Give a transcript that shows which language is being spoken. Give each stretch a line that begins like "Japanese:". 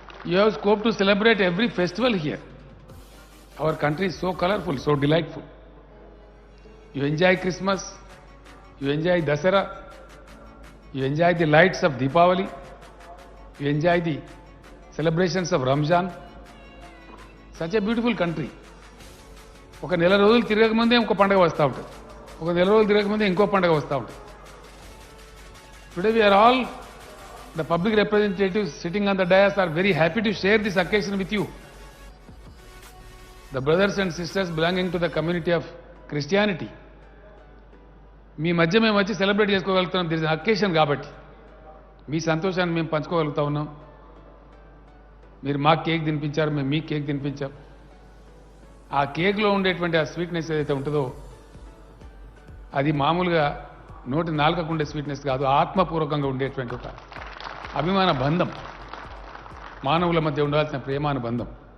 English: You have scope to celebrate every festival here. Our country is so colorful, so delightful. You enjoy Christmas, you enjoy Dasara, you enjoy the lights of Deepavali, you enjoy the celebrations of Ramzan. Such a beautiful country.
Telugu: ఒక నెల రోజులు తిరగకముందే ఇంకో పండుగ వస్తూ ఉంటుంది, ఒక నెల రోజులు తిరగకముందే ఇంకో పండుగ వస్తూ ఉంటుంది.
English: Today we are all, the public representatives sitting on the dais, are very happy to share this occasion with you. The brothers and sisters belonging to the community of Christianity.
Telugu: మీ మధ్య మేము వచ్చి సెలబ్రేట్ చేసుకోగలుగుతున్నాం.
English: this is occasion
Telugu: కాబట్టి మీ సంతోషాన్ని మేము పంచుకోగలుగుతా ఉన్నాం. మీరు మా cake తినిపించారు, మేము మీ కేక్ తినిపించాం. ఆ కేక్లో ఉండేటువంటి ఆ స్వీట్నెస్ ఏదైతే ఉంటుందో అది మామూలుగా నోటి నాలుకకు ఉండే స్వీట్నెస్ కాదు, ఆత్మపూర్వకంగా ఉండేటువంటి ఒక అభిమాన బంధం, మానవుల మధ్య ఉండాల్సిన ప్రేమానుబంధం.